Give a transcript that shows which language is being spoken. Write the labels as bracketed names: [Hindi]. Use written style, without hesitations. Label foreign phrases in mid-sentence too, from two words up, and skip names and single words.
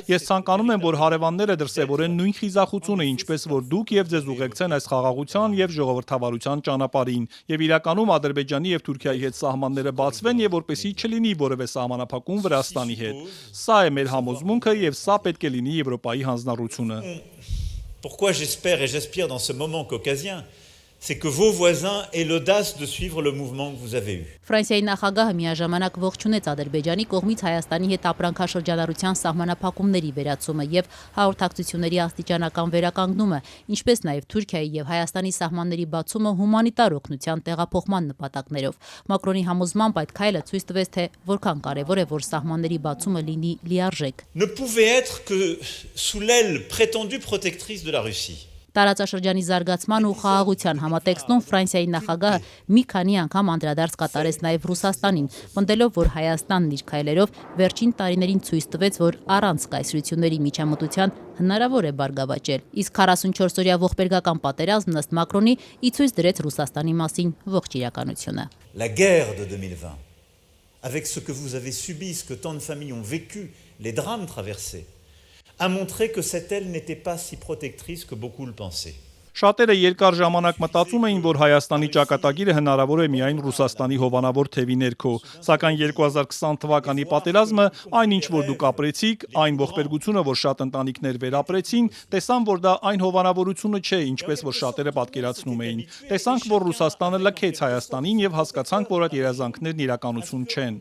[Armenian] Ես ցանկանում եմ, որ հարևանները դրսևորեն նույն խիզախությունը, ինչպես որ դուք եւ ձեզ ուղեկցեն այս խաղաղության եւ ժողովրդավարության ճանապարհին, եւ իրականում Ադրբեջանի եւ Թուրքիայի հետ սահմանները բացվեն եւ որպեսզի չլինի որևէ սահմանափակում Վրաստանի հետ։ Սա է մեր համոզմունքը եւ սա պետք է լինի Եվրոպայի հանձնառությունը։ [French] Pourquoi j'espère et j'aspire dans ce moment caucasien, c'est que vos voisins aient l'audace de suivre le mouvement que vous avez eu. [Armenian] Ֆրանսիայի նախագահը միաժամանակ ողջունեց Ադրբեջանի կողմից Հայաստանի հետ ապրանքաշրջանառության սահմանափակումների վերացումը եւ հաղորդակցությունների աստիճանական վերականգնումը, ինչպես նաեւ Թուրքիայի եւ Հայաստանի սահմանների բացումը հումանիտար օգնության տեղափոխման նպատակներով։ Մակրոնի համոզմամբ այդ քայլը ցույց տվեց, թե որքան կարեւոր է, որ սահմանների բացումը լինի լիարժեք։ [French] Ne pouvait être que sous l'aile prétendue protectrice de la Russie. [Armenian] Տարածաշրջանի զարգացման ու խաղաղության համատեքստում Ֆրանսիայի նախագահը մի քանի անգամ անդրադարձ կատարեց նաև Ռուսաստանին, պնդելով, որ Հայաստանն իր քայլերով վերջին տարիներին ցույց տվեց, որ առանց կայսրությունների միջամտության հնարավոր է բարգավաճել։ Իսկ 44-օրյա ողբերգական պատերազմն ըստ Մակրոնի ի ցույց դրեց Ռուսաստանի մասին ողջ իրականությունը։ [French] La guerre de 2020, avec ce que vous avez subi, ce que tant de familles ont vécu, les drames traversés, a montré que cette aile n'était pas si protectrice que beaucoup le pensaient. [Armenian] Շատերը երկար ժամանակ մտածում էին, որ Հայաստանի ճակատագիրը հնարավոր է միայն Ռուսաստանի հովանավոր թևի ներքո, սակայն 2020 թվականի պատերազմը, այնինչ որ դուք ապրեցիք, այն ողբերգությունը, որ շատ ընտանիքներ վերապրեցին, տեսան, որ դա այն հովանավորությունը չէ, ինչպես որ շատերը պատկերացնում էին։ Տեսանք, որ Ռուսաստանը լքեց Հայաստանին եւ հասկացանք, որ այդ երազանքներն իրականություն չեն։